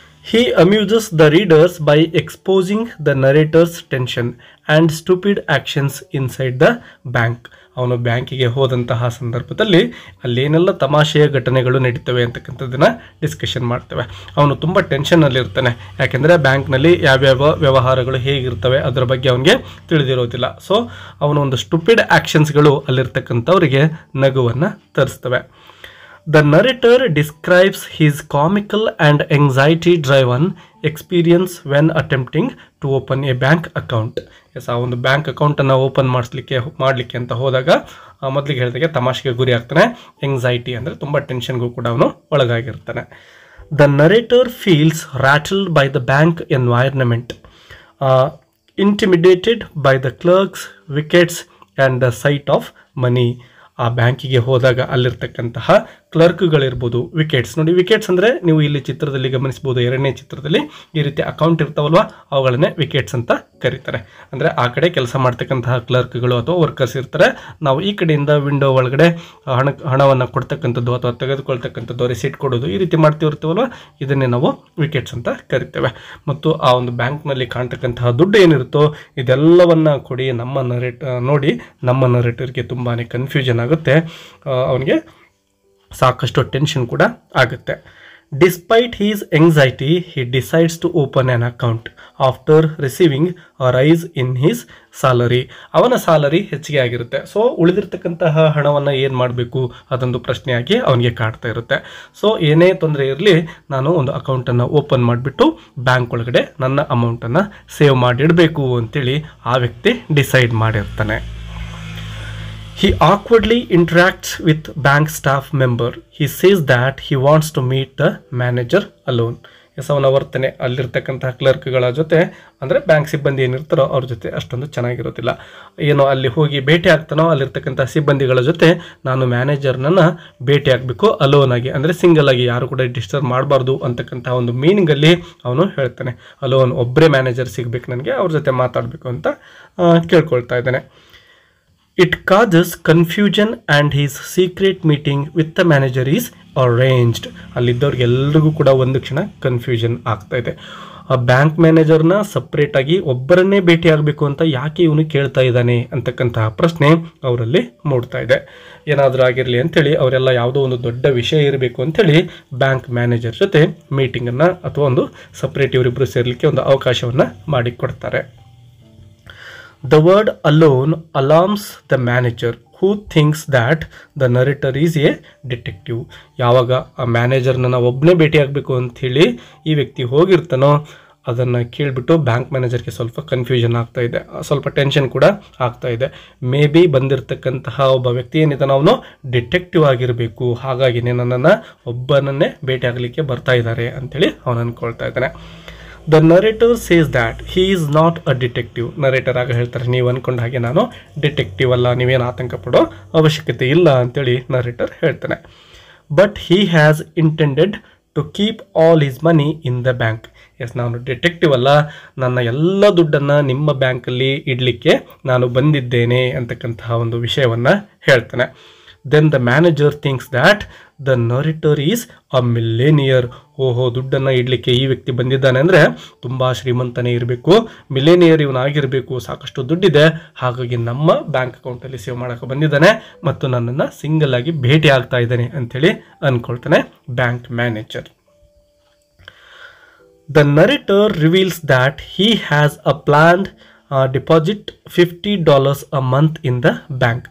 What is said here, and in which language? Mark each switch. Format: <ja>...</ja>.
<en>He amuses the readers by exposing the narrator's tension and stupid actions inside the bank.</en> <kn>ಅವನು ಬ್ಯಾಂಕಿಗೆ ಹೋದಂತಹ ಸಂದರ್ಭದಲ್ಲಿ ಅಲ್ಲೇನೆಲ್ಲ ತಮಾಷೆಯ ಘಟನೆಗಳು ನಡೀತವೆ ಅಂತಕ್ಕಂಥದ್ದನ್ನು ಡಿಸ್ಕಷನ್ ಮಾಡ್ತೇವೆ. ಅವನು ತುಂಬ ಟೆನ್ಷನ್ನಲ್ಲಿರ್ತಾನೆ, ಯಾಕೆಂದರೆ ಬ್ಯಾಂಕ್ನಲ್ಲಿ ಯಾವ್ಯಾವ ವ್ಯವಹಾರಗಳು ಹೇಗಿರ್ತವೆ ಅದರ ಬಗ್ಗೆ ಅವನಿಗೆ ತಿಳಿದಿರೋದಿಲ್ಲ. ಸೊ ಅವನ ಒಂದು ಸ್ಟುಪಿಡ್ ಆ್ಯಕ್ಷನ್ಸ್ಗಳು ಅಲ್ಲಿರ್ತಕ್ಕಂಥವರಿಗೆ ನಗುವನ್ನು ತರಿಸ್ತವೆ.</kn> <en>The narrator describes his comical and anxiety-driven experience when attempting to open a bank account.</en> <kn>ಆ ಒಂದು ಬ್ಯಾಂಕ್ ಅಕೌಂಟನ್ನು ಓಪನ್ ಮಾಡಲಿಕ್ಕೆ ಅಂತ ಹೋದಾಗ ಮೊದಲಿಗೆ ಹೇಳಿದಾಗೆ ತಮಾಷೆಗೆ ಗುರಿ ಆಗ್ತಾನೆ. ಎಂಗ್ಸೈಟಿ ಅಂದರೆ ತುಂಬ ಟೆನ್ಷನ್ಗೂ ಕೂಡ ಅವನು ಒಳಗಾಗಿರ್ತಾನೆ.</kn> <en>The narrator feels rattled by the bank environment, intimidated by the clerks, wickets and the sight of money.</en> <kn>ಆ ಬ್ಯಾಂಕಿಗೆ ಹೋದಾಗ ಅಲ್ಲಿರ್ತಕ್ಕಂತಹ ಕ್ಲರ್ಕ್ಗಳಿರ್ಬೋದು, ವಿಕೆಟ್ಸ್ ನೋಡಿ. ವಿಕೆಟ್ಸ್ ಅಂದರೆ ನೀವು ಇಲ್ಲಿ ಚಿತ್ರದಲ್ಲಿ ಗಮನಿಸ್ಬೋದು, ಎರಡನೇ ಚಿತ್ರದಲ್ಲಿ ಈ ರೀತಿ ಅಕೌಂಟ್ ಇರ್ತಾವಲ್ವ, ಅವುಗಳನ್ನೇ ವಿಕೆಟ್ಸ್ ಅಂತ ಕರೀತಾರೆ. ಅಂದರೆ ಆ ಕಡೆ ಕೆಲಸ ಮಾಡ್ತಕ್ಕಂತಹ ಕ್ಲರ್ಕ್ಗಳು ಅಥವಾ ವರ್ಕರ್ಸ್ ಇರ್ತಾರೆ. ನಾವು ಈ ಕಡೆಯಿಂದ ವಿಂಡೋ ಒಳಗಡೆ ಹಣವನ್ನು ಕೊಡ್ತಕ್ಕಂಥದ್ದು ಅಥವಾ ತೆಗೆದುಕೊಳ್ತಕ್ಕಂಥದ್ದು, ರಿಸೀಟ್ ಕೊಡೋದು, ಈ ರೀತಿ ಮಾಡ್ತಿರ್ತೀವಲ್ವ, ಇದನ್ನೇ ನಾವು ವಿಕೆಟ್ಸ್ ಅಂತ ಕರಿತೇವೆ. ಮತ್ತು ಆ ಒಂದು ಬ್ಯಾಂಕ್ನಲ್ಲಿ ಕಾಣ್ತಕ್ಕಂತಹ ದುಡ್ಡು ಏನಿರುತ್ತೋ ಇದೆಲ್ಲವನ್ನು ಕೊಡಿ ನೋಡಿ ನಮ್ಮ ನರೇಟರ್ಗೆ ತುಂಬಾ ಕನ್ಫ್ಯೂಷನ್ ಆಗುತ್ತೆ, ಅವನಿಗೆ ಸಾಕಷ್ಟು ಟೆನ್ಷನ್ ಕೂಡ ಆಗುತ್ತೆ.</kn> <en>Despite his anxiety, he decides to open an account after receiving a rise in his salary.</en> <kn>ಅವನ ಸ್ಯಾಲರಿ ಹೆಚ್ಚಿಗೆ ಆಗಿರುತ್ತೆ. ಸೊ ಉಳಿದಿರ್ತಕ್ಕಂತಹ ಹಣವನ್ನು ಏನು ಮಾಡಬೇಕು ಅದೊಂದು ಪ್ರಶ್ನೆಯಾಗಿ ಅವನಿಗೆ ಕಾಡ್ತಾ ಇರುತ್ತೆ. ಸೊ ಏನೇ ತೊಂದರೆ ಇರಲಿ, ನಾನು ಒಂದು ಅಕೌಂಟನ್ನು ಓಪನ್ ಮಾಡಿಬಿಟ್ಟು ಬ್ಯಾಂಕ್ ಒಳಗಡೆ ನನ್ನ ಅಮೌಂಟನ್ನು ಸೇವ್ ಮಾಡಿಡಬೇಕು ಅಂತೇಳಿ ಆ ವ್ಯಕ್ತಿ ಡಿಸೈಡ್ ಮಾಡಿರ್ತಾನೆ.</kn> <en>He awkwardly interacts with bank staff member. He says that he wants to meet the manager alone.</en> <kn>ಅವನ ವರ್ತನೆ ಅಲ್ಲಿರ್ತಕ್ಕಂತಹ ಕ್ಲರ್ಕ್ಗಳ ಜೊತೆ, ಅಂದರೆ ಬ್ಯಾಂಕ್ ಸಿಬ್ಬಂದಿ ಏನಿರ್ತಾರೋ ಅವ್ರ ಜೊತೆ ಅಷ್ಟೊಂದು ಚೆನ್ನಾಗಿರೋದಿಲ್ಲ. ಏನೋ ಅಲ್ಲಿ ಹೋಗಿ ಭೇಟಿ ಆಗ್ತಾನೋ ಅಲ್ಲಿರ್ತಕ್ಕಂಥ ಸಿಬ್ಬಂದಿಗಳ ಜೊತೆ ನಾನು ಮ್ಯಾನೇಜರ್ನನ್ನು ಭೇಟಿ ಆಗಬೇಕು ಅಲೋನ್ ಆಗಿ, ಅಂದರೆ ಸಿಂಗಲ್ ಆಗಿ, ಯಾರು ಕೂಡ ಡಿಸ್ಟರ್ಬ್ ಮಾಡಬಾರ್ದು ಅಂತಕ್ಕಂಥ ಒಂದು ಮೀನಿಂಗಲ್ಲಿ ಅವನು ಹೇಳ್ತಾನೆ. ಅಲೋನ್, ಒಬ್ಬರೇ ಮ್ಯಾನೇಜರ್ ಸಿಗಬೇಕು ನನಗೆ, ಅವ್ರ ಜೊತೆ ಮಾತಾಡಬೇಕು ಅಂತ ಕೇಳ್ಕೊಳ್ತಾ ಇದ್ದಾನೆ.</kn> <en>It causes confusion and his secret meeting with the manager is arranged.</en> <kn>ಅಲ್ಲಿದ್ದವ್ರಿಗೆಲ್ಲರಿಗೂ ಕೂಡ ಒಂದು ಕ್ಷಣ ಕನ್ಫ್ಯೂಷನ್ ಆಗ್ತಾ ಇದೆ. ಆ ಬ್ಯಾಂಕ್ ಮ್ಯಾನೇಜರ್ನ ಸಪ್ರೇಟಾಗಿ ಒಬ್ಬರನ್ನೇ ಭೇಟಿ ಆಗಬೇಕು ಅಂತ ಯಾಕೆ ಇವನು ಕೇಳ್ತಾ ಇದ್ದಾನೆ ಅಂತಕ್ಕಂತಹ ಪ್ರಶ್ನೆ ಅವರಲ್ಲಿ ಮೂಡ್ತಾ ಇದೆ. ಏನಾದರೂ ಆಗಿರಲಿ ಅಂಥೇಳಿ ಅವರೆಲ್ಲ ಯಾವುದೋ ಒಂದು ದೊಡ್ಡ ವಿಷಯ ಇರಬೇಕು ಅಂಥೇಳಿ ಬ್ಯಾಂಕ್ ಮ್ಯಾನೇಜರ್ ಜೊತೆ ಮೀಟಿಂಗನ್ನು ಅಥವಾ ಒಂದು ಸಪ್ರೇಟ್ ಇವರಿಬ್ಬರು ಸೇರಲಿಕ್ಕೆ ಒಂದು ಅವಕಾಶವನ್ನು ಮಾಡಿಕೊಡ್ತಾರೆ.</kn> <en>The word alone alarms the manager, who thinks that the narrator is a detective.</en> <kn>ಯಾವಾಗ ಆ ಮ್ಯಾನೇಜರ್ನ ನಾವು ಒಬ್ಬನೇ ಭೇಟಿ ಆಗಬೇಕು ಅಂಥೇಳಿ ಈ ವ್ಯಕ್ತಿ ಹೋಗಿರ್ತಾನೋ ಅದನ್ನು ಕೇಳಿಬಿಟ್ಟು ಬ್ಯಾಂಕ್ ಮ್ಯಾನೇಜರ್ಗೆ ಸ್ವಲ್ಪ ಕನ್ಫ್ಯೂಷನ್ ಆಗ್ತಾ ಇದೆ, ಸ್ವಲ್ಪ ಟೆನ್ಷನ್ ಕೂಡ ಆಗ್ತಾ ಇದೆ. ಮೇ ಬಿ ಬಂದಿರತಕ್ಕಂತಹ ಒಬ್ಬ ವ್ಯಕ್ತಿ ಏನಿದ್ದಾನೋ ಅವನು ಡಿಟೆಕ್ಟಿವ್ ಆಗಿರಬೇಕು, ಹಾಗಾಗಿನೇ ನನ್ನನ್ನು ಒಬ್ಬನನ್ನೇ ಭೇಟಿ ಆಗಲಿಕ್ಕೆ ಬರ್ತಾ ಇದ್ದಾರೆ ಅಂಥೇಳಿ ಅವನು ಅಂದ್ಕೊಳ್ತಾ ಇದ್ದಾನೆ.</kn> <en>The narrator says that he is not a detective.</en> <kn>Narrator ಆಗ ಹೇಳ್ತಾರೆ, ನೀವು ಅಂದ್ಕೊಂಡ ಹಾಗೆ ನಾನು ಡಿಟೆಕ್ಟಿವ್ ಅಲ್ಲ, ನೀವೇನು ಆತಂಕ ಪಡೋ ಅವಶ್ಯಕತೆ ಇಲ್ಲ ಅಂತೇಳಿ ನರೇಟರ್ ಹೇಳ್ತಾನೆ.</kn> <en>But he has intended to keep all his money in the bank.</en> <kn>S, ನಾನು ಡಿಟೆಕ್ಟಿವ್ ಅಲ್ಲ, ನನ್ನ ಎಲ್ಲ ದುಡ್ಡನ್ನು ನಿಮ್ಮ ಬ್ಯಾಂಕಲ್ಲಿ ಇಡಲಿಕ್ಕೆ ನಾನು ಬಂದಿದ್ದೇನೆ ಅಂತಕ್ಕಂತಹ ಒಂದು ವಿಷಯವನ್ನು ಹೇಳ್ತಾನೆ.</kn> <en>Then the manager thinks that the narrator is a millionaire.</en> <kn>ಓಹೋ, ದುಡ್ಡನ್ನು ಇಡಲಿಕ್ಕೆ ಈ ವ್ಯಕ್ತಿ ಬಂದಿದ್ದಾನೆ ಅಂದರೆ ತುಂಬ ಶ್ರೀಮಂತನೇ ಇರಬೇಕು, ಮಿಲೇನಿಯರ್ ಇವನಾಗಿರಬೇಕು, ಸಾಕಷ್ಟು ದುಡ್ಡಿದೆ, ಹಾಗಾಗಿ ನಮ್ಮ ಬ್ಯಾಂಕ್ ಅಕೌಂಟಲ್ಲಿ ಸೇವ್ ಮಾಡೋಕೆ ಬಂದಿದ್ದಾನೆ ಮತ್ತು ನನ್ನನ್ನು ಸಿಂಗಲ್ ಆಗಿ ಭೇಟಿ ಆಗ್ತಾ ಇದ್ದಾನೆ ಅಂಥೇಳಿ ಅಂದ್ಕೊಳ್ತಾನೆ bank manager.</kn> <en>The narrator reveals that he has a planned deposit $50 a month in the bank.</en>